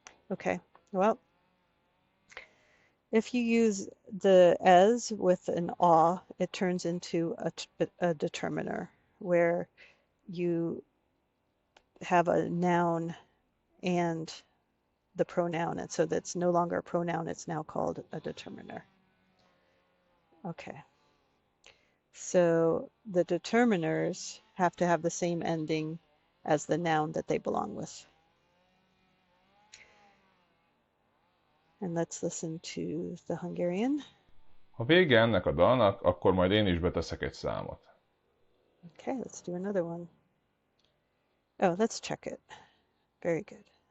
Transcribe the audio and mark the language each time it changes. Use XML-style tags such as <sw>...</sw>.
<en>Okay, well, if you use the as with an a, it turns into a determiner where you have a noun and the pronoun, and so that's no longer a pronoun, it's now called a determiner. Okay. So the determiners have to have the same ending as the noun that they belong with. And let's listen to the Hungarian.</en> <hu>Ha vége ennek a dalnak, akkor majd én is beteszek egy számot.</hu> <en>Okay, let's do another one. Oh, let's check it. Very good.</en>